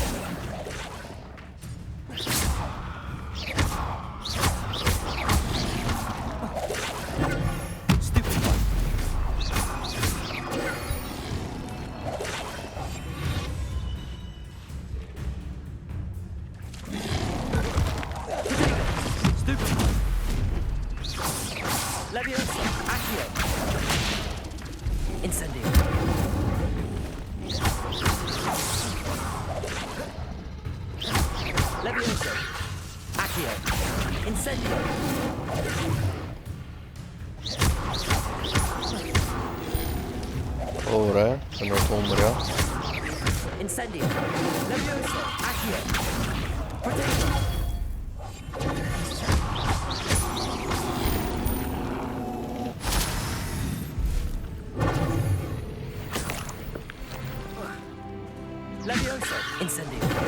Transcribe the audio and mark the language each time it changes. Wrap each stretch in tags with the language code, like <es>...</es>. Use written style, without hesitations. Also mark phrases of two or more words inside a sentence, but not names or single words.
<en>Stupid one. Stupid one. Leviosa. Accio. Incendio. Levioso. Accio. Incendio.</en> <bg>Добре, едното умря. Incendio. Levioso. Accio. Potato. Levioso. Incendio.</bg>